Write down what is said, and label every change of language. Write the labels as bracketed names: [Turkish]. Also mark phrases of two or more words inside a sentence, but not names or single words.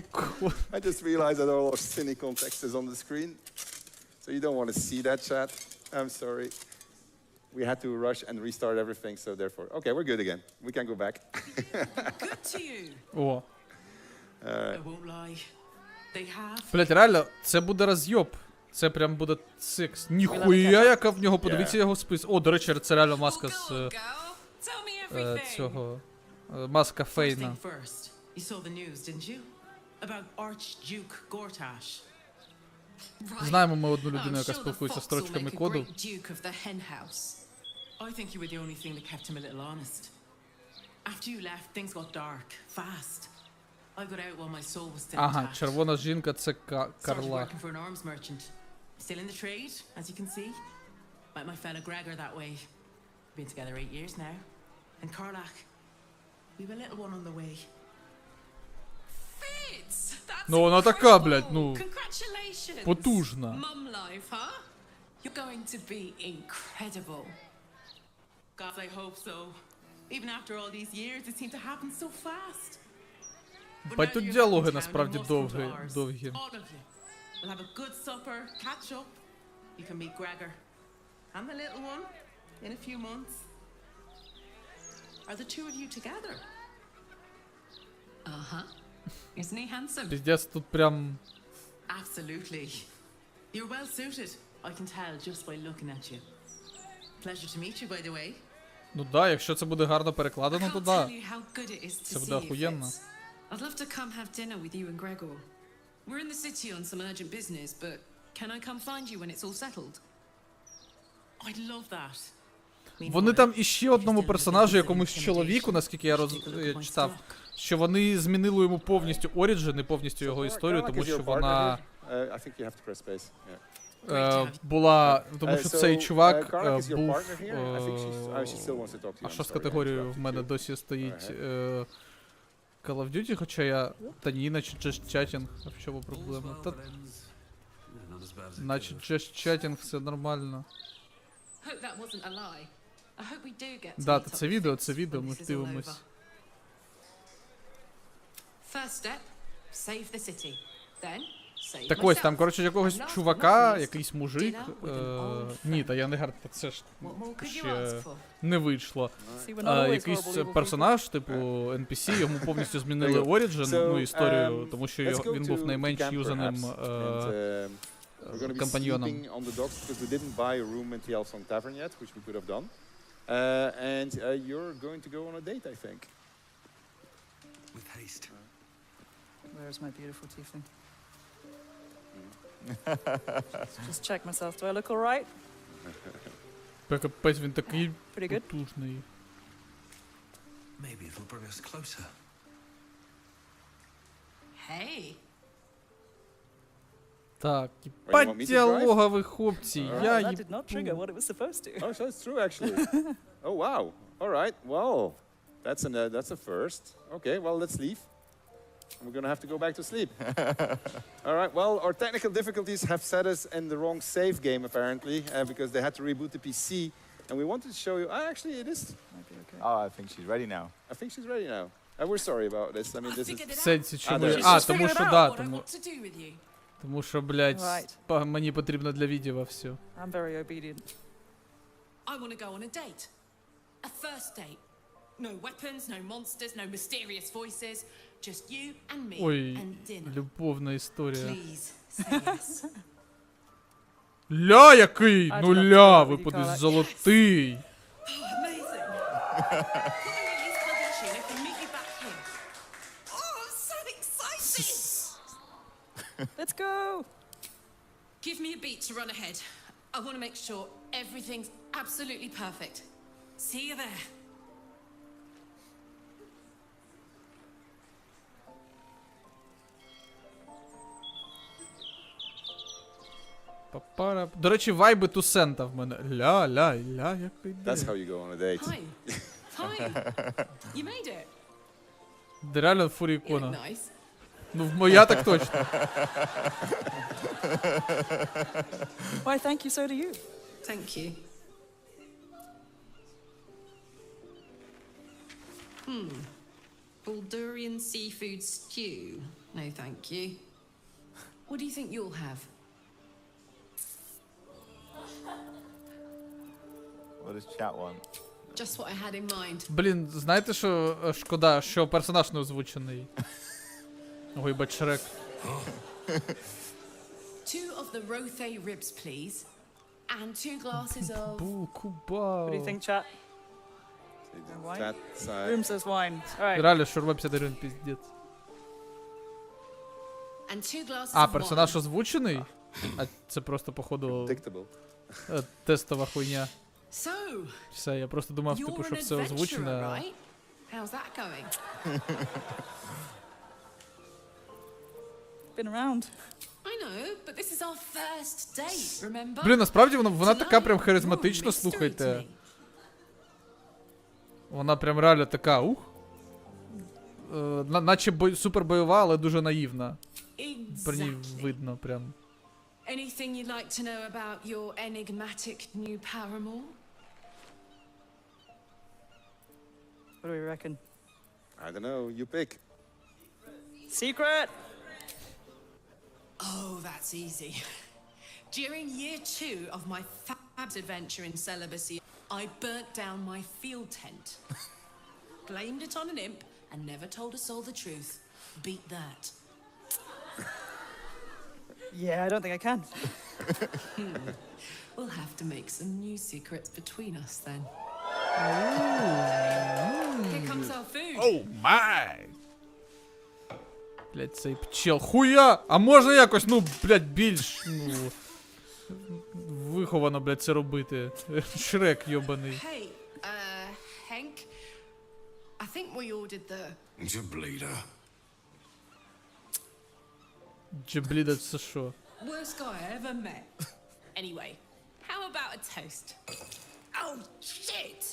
[English] I just realized that all our cine context is on the screen, so you don't want to see that chat. I'm sorry. We had to rush and restart everything, so therefore, okay, we're good again. We can go back. Good to you. О. I won't lie. They have. [Ukrainian] Блять, реально, це буде роз'єб. Це прям буде секс. Ніхуя, яка в нього, подивіться його спис. О, до речі, це реально маска з цього. Маска Фейна. [English] You saw the news, didn't you? About Archduke Gortash. [Ukrainian] Знаємо ми одну людину, яка спілкується строчками коду. [English] Duke of the hen house. I think you were the only thing that kept him a little honest. After you left, things got dark, fast. I got out while my soul was still [Ukrainian] Ага, [English] intact. [Ukrainian] червона жінка це [English] Started [Ukrainian] Карла. [English] working for an arms merchant. Still in the trade, as you can see. Met my fella Gregor that way. Been together 8 years now. And Karlach, we've a little one on the way. Fitz! That's [Ukrainian] Ну вона така, блядь, ну, [English] Congratulations! [Ukrainian] потужна. [English] Mum life, huh? You're going to be incredible. God, I hope so. Even after all these years, it seemed to happen so fast. [Ukrainian] Бать тут діалоги насправді довгі. [English] All of you. We'll have a good supper, catch up. You can meet Gregor. And the little one in a few months. Are the two of you together? Uh-huh. Isn't he handsome? [Ukrainian] Піздець тут прям... [English] Absolutely. You're well suited. I can tell just by looking at you. Pleasure to meet you, by the way. [Ukrainian] Ну да, якщо це буде гарно перекладено, то да. Це буде охуєнно. [English] I'd love to come have dinner with you and Gregor. We're in the city on some urgent business, but can I come find you when it's all settled? I'd love that. [Ukrainian] Вони там іще одному персонажу, якомусь чоловіку, наскільки я читав, що вони змінили йому повністю оріджин і повністю його історію, тому що вона була, тому що цей чувак був, а що з категорією в мене досі стоїть Call of Duty, хоча я, та ні, наче [English] just chatting, [Ukrainian] а в чому проблема? Та, наче [English] just chatting, [Ukrainian] все нормально. Да, це відео, ми дивимось. Так ось, там, коротше, якогось чувака, якийсь мужик, ні, та я не гард, це ж ще не вийшло. Якийсь персонаж, типу NPC, йому повністю змінили оріджин, ну, історію, тому що він був найменш юзаним компаньйоном. [English] And you're going to go on a date, I think. With haste. Where's my beautiful tiefling? Just check myself. Do I look all right? [Ukrainian] Капець, він такий [English] Pretty good. [Ukrainian] потужний. [English] Maybe it'll bring us closer. Hey. [Ukrainian] Так, ебать діалогові хлопці, я [English] That did not trigger what it was supposed to. Oh, so it's true, actually. Oh, wow. All right. Well, that's a first. Okay, well, let's leave. We're going to have to go back to sleep. All right. Well, our technical difficulties have set us in the wrong save game, apparently, because they had to reboot the PC. And we wanted to show you... actually, it is... Might be okay. Oh, I think she's ready now. I think she's ready now. We're sorry about this. I mean, this is... [Ukrainian] Сенсі, чому я... тому що, да, тому що, блядь, мені потрібно для відео все. [English] I'm very obedient. I want to go on a date. A first date. No weapons, no monsters, no mysterious voices. Just you and me and dinner. [Ukrainian] Любовна історія. [English] Please, say yes. [Ukrainian] Ля який! Ну ля, випаде золотий. [English] Amazing. Let's go! Give me a beat to run ahead. I want to make sure everything's absolutely perfect. See you there. [Ukrainian] До речі, вайби Тусента в мене. Ля, який [English] That's how you go on a date. Hi. Hi. You made it. [Ukrainian] Де реально фурі ікона. [English] Nice. [Ukrainian] Ну, моя так точно. [English] Why, thank you, so do you. Thank you. Bulgarian seafood stew. No, thank you. What do you think you'll have? What does chat want? Just what I had in mind. [Ukrainian] Блін, знаєте, що шкода, що персонаж не озвучений. Ой, бать Шрек. [English] 2 of the rothe ribs, please. And 2 glasses of... [Ukrainian] Куба. [English] What do you think, chat? Wine? Chat side. Room says wine. All right. [Ukrainian] Реально, шурма 50 гривень, піздець. [English] And 2 glasses [Ukrainian] А, [English] of [Ukrainian] персонаж [English] wine. [Ukrainian] озвучений? А це просто, походу, [English] Predictable. [Ukrainian] тестова хуйня. [English] So, [Ukrainian] Все, я просто думав, типу, [English] you're [Ukrainian] що [English] an [Ukrainian] все [English] adventurer, [Ukrainian] озвучене. [English] right? How's that going? Been around. I know, but this is our first date, remember? [Ukrainian] Блін, насправді вона така прям харизматична, слухайте. Вона прям реально така, ух. Наче супер бойова, але дуже наївна. Про ній видно прям. [English] Anything you'd like to know about your enigmatic new paramour? What do we reckon? I don't know, you pick. Secret! Oh, that's easy. During year 2 of my fab's adventure in celibacy, I burnt down my field tent. Blamed it on an imp and never told a soul the truth. Beat that. Yeah, I don't think I can. We'll have to make some new secrets between us then. Here comes our food. Oh my! [Ukrainian] Блять, цей пчел. Хуя! А можна якось, ну, блять, більш, ну, виховано, блять, це робити. Шрек йобаний. [English] Hey, Henk, I think we ordered the... Bleeder. [Ukrainian] Джебліда, це що? [English] worst guy I ever met. Anyway, how about a toast? Oh, shit!